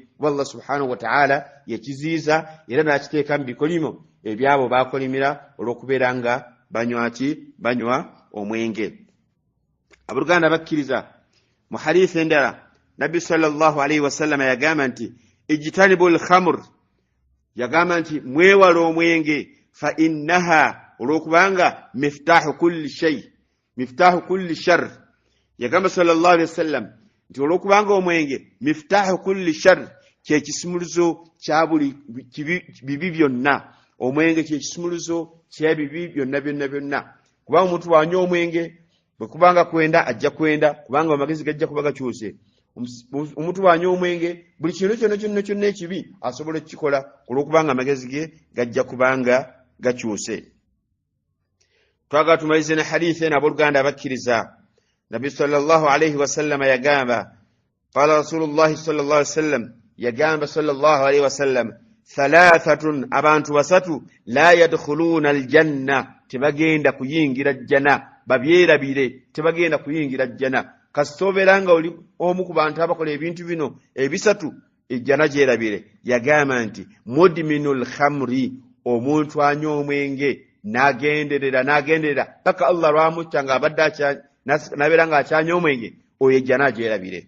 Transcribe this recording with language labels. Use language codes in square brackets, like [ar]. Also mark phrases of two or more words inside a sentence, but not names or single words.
[lg] Allah [ar] سبحانه وتعالى [lg] yakiziyiza era n'akiteeka mu bikolimo ebyabo bakolimira olw'okubeera nga banywa omwenge. Abooluganda bakkiriza mu hadiisi endala nabbi [ar] صلى الله عليه وسلم [lg] yagamba nti [ar] اجتنبوا الخمر, [lg] yagamba nti mwewala omwenge, [ar] فإنها, olwokubanga مفتاح كل شيء مفتاح كل شر. [lg] Yagamba [ar] صلى الله عليه وسلم [lg] nti olwokubanga omwenge [ar] مفتاح كل شر, [lg] kyekisumuluzo kya buli bibi byonna. Omwenge kyekisumuluzo kya bibi byonna byonna byonna. Kubanga omuntu wanywa omwenge bwe kubanga kwenda ajja kwenda, kubanga amagezi gajja kuba gakyuse. Omuntu wanywa omwenge buli kintu kyonna ekibi asobola okukikola olwokubanga amagezi ge gajja kubanga gakyuse. Twagala tumalize ne hadithi eno abooluganda abakkiriza. [ar] Nabbi صلى الله عليه وسلم yagamba, قال رسول الله صلى الله عليه وسلم, yagamba صلى الله عليه وسلم ثلاثة, [lg] abantu basatu, [ar] لا يدخلون الجنة, [lg] tebagenda kuyingira jjana. Babyerabire, tebagenda kuyingira jjana. Kasitoberanga oli omu ku bantu abakola ebintu bino ebisatu, ejjana gyerabire. Yagamba nti [ar] مدمن الخمر, [lg] omuntu anywa omwenge n'agenderera paka Allah lwamutta ng'abadde nabeera ng'akyanywa omwenge, oyo ejjana gyerabire.